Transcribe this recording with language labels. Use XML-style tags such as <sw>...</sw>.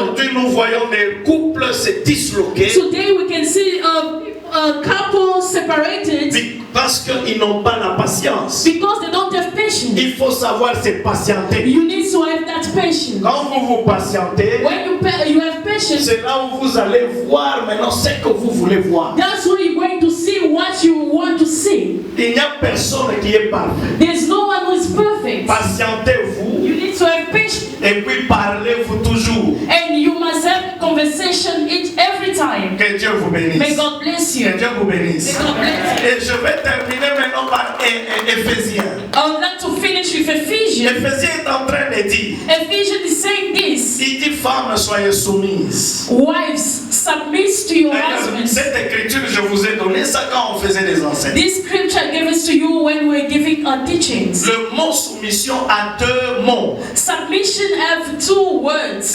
<fr>Aujourd'hui, nous voyons des couples se disloquer.</fr> <en>Today we can see a couple separated</en> <fr>Parce qu'ils n'ont pas la patience.</fr> <en>because they don't have patience.</en> <fr>Il faut savoir se patienter.</fr> <en>You need to have that patience.</en> <fr>Quand vous vous patientez,</fr> <en>When you have patience,</en> <fr>c'est là où vous allez voir maintenant ce que vous voulez voir.</fr> <en>that's where you're going to see what you want to see.</en> <fr>Il n'y a personne qui est parfait.</fr> <en>There's no one who is perfect.</en> <fr>Patientez-vous</fr> <en>You need to have patience.</en> <fr>et puis parlez-vous toujours.</fr> <en>And you must have conversation every time.</en> <fr>Que Dieu vous bénisse.</fr> <en>May God bless you.</en> <fr>Que Dieu vous bénisse.</fr> <en>May God bless you.</en> <fr>Et je vais terminer maintenant par Éphésiens.</fr> <en>I would like to finish with Ephesians.</en> <fr>Éphésiens est en train de dire,</fr> <en>Ephesians is saying this.</en> <fr>il dit femmes soyez soumises.</fr> <en>Wives, submit to your</en> <fr>D'ailleurs,</fr> <en>husbands.</en> <fr>cette écriture, je vous ai donné ça quand on faisait des enseignements.</fr> <en>This scripture I gave it to you when we were giving our teachings.</en> <fr>Le mot soumission a deux mots.</fr> <en>Submission have two words.</en>